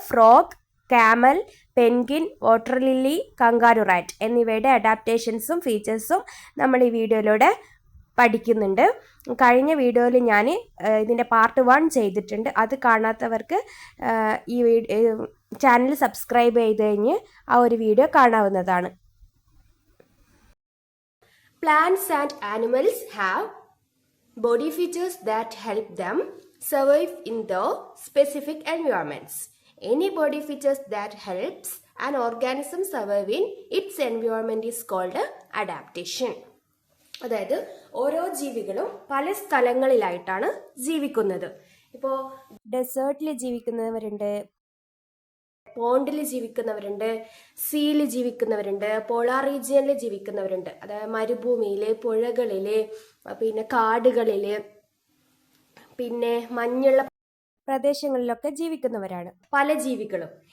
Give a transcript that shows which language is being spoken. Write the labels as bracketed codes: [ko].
[ml] Frog, camel, penguin, water lily, kangaroo rat എന്നിവയുടെ അഡാപ്റ്റേഷൻസും ഫീച്ചേഴ്സും നമ്മൾ ഈ വീഡിയോയിലൂടെ പഠിക്കുന്നുണ്ട്. കഴിഞ്ഞ വീഡിയോയിൽ ഞാൻ ഇതിൻ്റെ പാർട്ട് 1 ചെയ്തിട്ടുണ്ട്. അത് കാണാത്തവർക്ക് ഈ ചാനൽ സബ്സ്ക്രൈബ് ചെയ്ത് കഴിഞ്ഞ് ആ ഒരു വീഡിയോ കാണാവുന്നതാണ്. [en] Plants and animals have body features that help them survive in the specific environments. Any body features that helps an organism survive in its environment is called adaptation. [ml] അതായത് ഓരോ ജീവികളും പല സ്ഥലങ്ങളിലായിട്ടാണ് ജീവിക്കുന്നത്. ഇപ്പോൾ ഡെസേർട്ടിൽ ജീവിക്കുന്നവരുണ്ട്, പോണ്ടിൽ ജീവിക്കുന്നവരുണ്ട്, സീയിൽ ജീവിക്കുന്നവരുണ്ട്, പോളാർ റീജിയനിൽ ജീവിക്കുന്നവരുണ്ട്. അതായത് മരുഭൂമിയിൽ, പുഴകളിൽ, പിന്നെ കാടുകളിൽ, പിന്നെ മഞ്ഞുള്ള പ്രദേശങ്ങളിലൊക്കെ ജീവിക്കുന്നവരാണ് പല ജീവികളും.